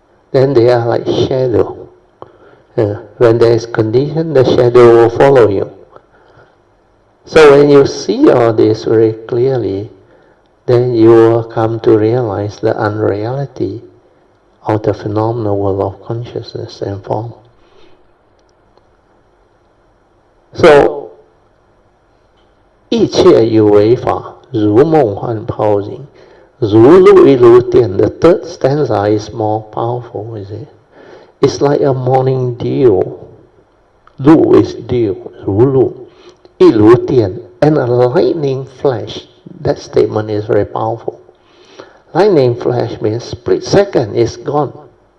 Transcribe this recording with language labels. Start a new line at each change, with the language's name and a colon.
English: Then they are like shadow. Yeah. When there is condition, the shadow will follow you. So when you see all this very clearly, then you will come to realize the unreality of the phenomenal world of consciousness and form.
Chinese: So, 一切有为法，如梦幻泡影，如露亦如电.
English: The third stanza is more powerful, is it? It's like a morning dew Lu is dew, Lu. Ilu Tian, and a lightning flash. That statement is very powerful. Lightning flash means split second is gone.